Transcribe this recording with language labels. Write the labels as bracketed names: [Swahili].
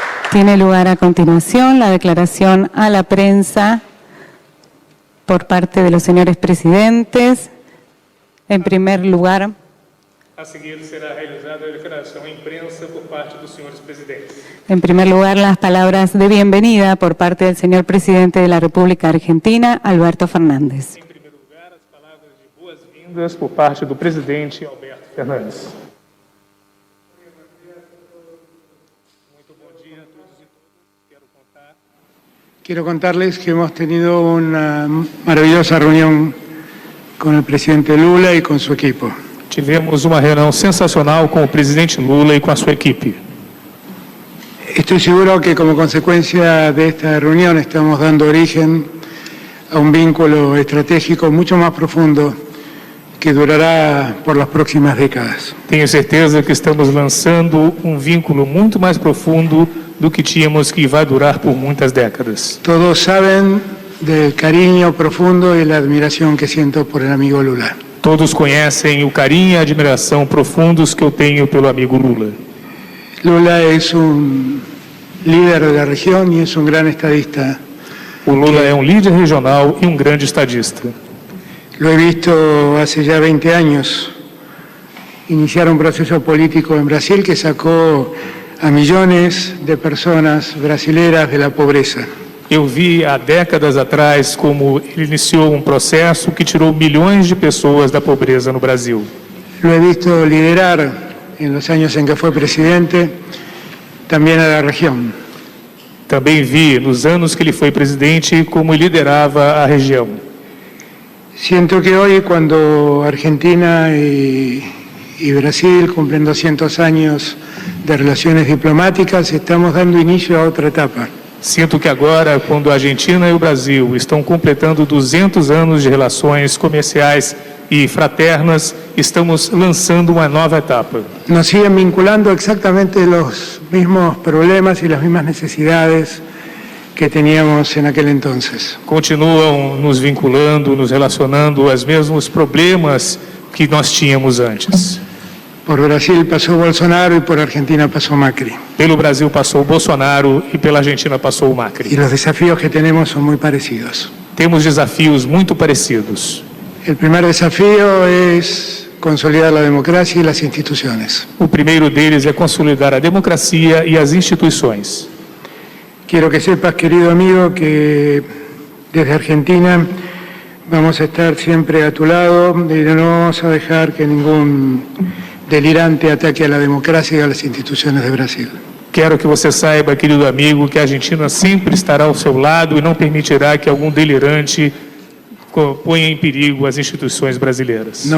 [Spanish] Tiene lugar a continuación la declaración a la prensa por parte de los señores presidentes. En primer lugar, [Portuguese] A seguir será realizada a declaração à imprensa por parte dos senhores presidentes. [Spanish] en primer lugar, las palabras de bienvenida por parte del señor presidente de la República Argentina, Alberto Fernández. [Portuguese] Em primeiro lugar, as palavras de boas-vindas por parte do presidente Alberto Fernandes. Muito bom dia a todos e todas. [Spanish] Quiero contarles que hemos tenido una maravillosa reunión con el presidente Lula y con su equipo. [Portuguese] Tivemos uma reunião sensacional com o presidente Lula e com a sua equipe. [Spanish] Estoy seguro que como consecuencia de esta reunión estamos dando origen a un vínculo estratégico mucho más profundo que durará por las próximas décadas. [Portuguese] Tenho certeza que estamos lançando um vínculo muito mais profundo do que tínhamos, que vai durar por muitas décadas. [Spanish] Todos saben del cariño profundo y la admiración que siento por el amigo Lula. [Portuguese] Todos conhecem o carinho e a admiração profundos que eu tenho pelo amigo Lula. [Spanish] Lula es un líder de la región y es un gran estadista. [Portuguese] O Lula é um líder regional e um grande estadista. [Spanish] Lo he visto hace ya 20 años iniciar un proceso político en Brasil que sacó a millones de personas brasileras de la pobreza. [Portuguese] Eu vi há décadas atrás como ele iniciou um processo que tirou milhões de pessoas da pobreza no Brasil. [Spanish] Lo he visto liderar en los años en que fue presidente también a la región. [Portuguese] Também vi, nos anos que ele foi presidente, como liderava a região. [Spanish] Siento que hoy, cuando Argentina y Brasil cumplen 200 años de relaciones diplomáticas, estamos dando inicio a otra etapa. [Portuguese] Sinto que agora, quando a Argentina e o Brasil estão completando 200 anos de relações comerciais e fraternas, estamos lançando uma nova etapa. [Spanish] Nos siguen vinculando exactamente los mismos problemas y las mismas necesidades que teníamos en aquel entonces. [Portuguese] Continuam nos vinculando, nos relacionando aos mesmos problemas que nós tínhamos antes. [Spanish] Por Brasil pasó Bolsonaro y por Argentina pasó Macri. [Portuguese] Pelo Brasil passou o Bolsonaro e pela Argentina passou o Macri. [Spanish] Y los desafíos que tenemos son muy parecidos. [Portuguese] Temos desafios muito parecidos. [Spanish] El primer desafío es consolidar la democracia y las instituciones. [Portuguese] O primeiro deles é consolidar a democracia e as instituições. [Spanish] Quiero que sepas, querido amigo, que desde Argentina vamos a estar siempre a tu lado y no vamos a dejar que ningún delirante ataque a la democracia y a las instituciones de Brasil. [Portuguese] Quero que você saiba, querido amigo, que a Argentina sempre estará ao seu lado e não permitirá que algum delirante ponha em perigo as instituições brasileiras.